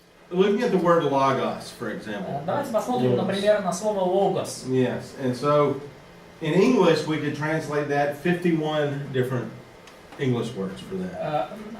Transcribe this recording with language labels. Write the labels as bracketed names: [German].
[English] looking at the word logos, for example. [Russian] Давайте посмотрим, например, на слово логос. [English] Yes, and so in English we could translate that 51 different English words for that.